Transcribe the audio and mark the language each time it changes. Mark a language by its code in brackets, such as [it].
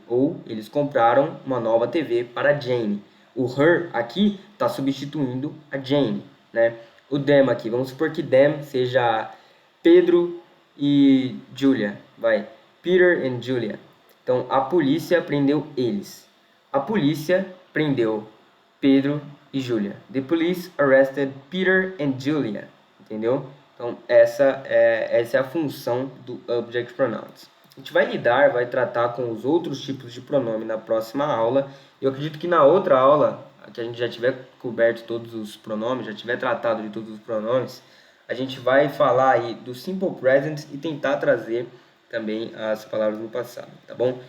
[pt] Ou eles compraram uma nova TV para Jane. O her aqui está substituindo a Jane, né? O them aqui, vamos supor que them seja Pedro e Julia. Vai, Peter and Julia. Então, a polícia prendeu eles. A polícia prendeu Pedro e Julia. [en] The police arrested Peter and Julia. [pt] Entendeu? Então, essa é a função do Object Pronouns. A gente vai tratar com os outros tipos de pronome na próxima aula. Eu acredito que na outra aula, que a gente já tiver coberto todos os pronomes, já tiver tratado de todos os pronomes, a gente vai falar aí do Simple Present e tentar trazer também as palavras no passado, tá bom?